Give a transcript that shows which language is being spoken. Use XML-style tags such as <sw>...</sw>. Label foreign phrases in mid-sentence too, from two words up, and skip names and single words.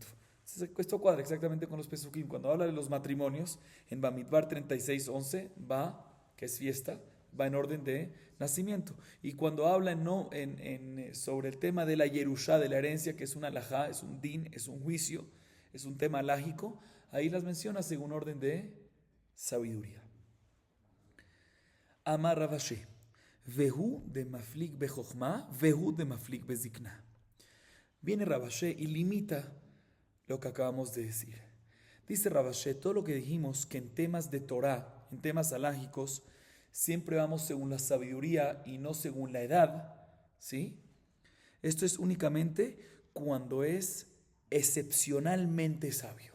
<es>Esto cuadra exactamente con los pesukim. Cuando habla de los matrimonios, en Bamidbar 36:11 va, que es fiesta, va en orden de nacimiento. Y cuando habla sobre el tema de la Yerushá, de la herencia, que es una alajá, es un din, es un juicio, es un tema lágico, ahí las menciona según orden de sabiduría.</es> <arc>Amar Rav Ashi, vehu de maflik bechochma, vehu de maflik bezikna.</arc> <es>Viene Rav Ashi y limita lo que acabamos de decir. Dice Rav Ashi, todo lo que dijimos que en temas de Torah, en temas halágicos, siempre vamos según la sabiduría y no según la edad, ¿sí? Esto es únicamente cuando es excepcionalmente sabio.</es>